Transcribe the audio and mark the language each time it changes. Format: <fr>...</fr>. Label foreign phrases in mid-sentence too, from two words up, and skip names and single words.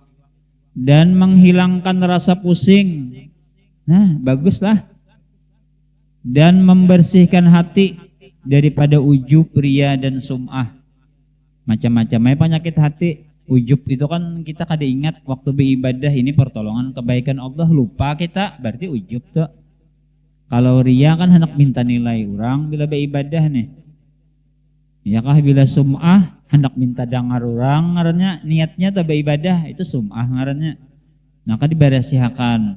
<id>Dan menghilangkan rasa pusing. Nah, baguslah. Dan membersihkan hati daripada ujub, ria dan sum'ah. Macam-macam penyakit hati. Ujub itu kan kita kada ingat waktu beribadah ini pertolongan kebaikan Allah, lupa kita, berarti ujub tuh. Kalau ria kan hendak minta nilai orang bila beribadah nih.</id> <bjn>Ya kah bila sum'ah hendak minta dengar orang ngarannya niatnya tuh beribadah itu sum'ah ngarannya. Maka diberesihakan.</bjn>